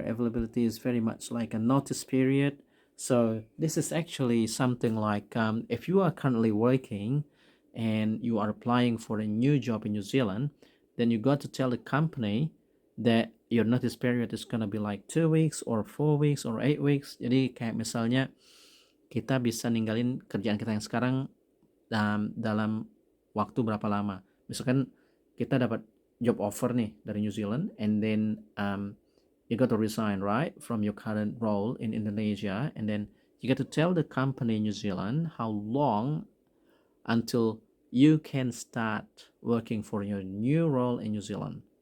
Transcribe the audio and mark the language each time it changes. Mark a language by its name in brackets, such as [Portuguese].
[English] Availability is very much like a notice period. So this is actually something like if you are currently working and you are applying for a new job in New Zealand, then you got to tell the company that your notice period is gonna be like 2 weeks or 4 weeks or 8 weeks. [Indonesian] Jadi kayak misalnya kita bisa ninggalin kerjaan kita yang sekarang dalam waktu berapa lama. Misalkan kita dapat job offer nih dari New Zealand, [English] and then you got to resign, right, from your current role in Indonesia, and then you got to tell the company in New Zealand how long until you can start working for your new role in New Zealand.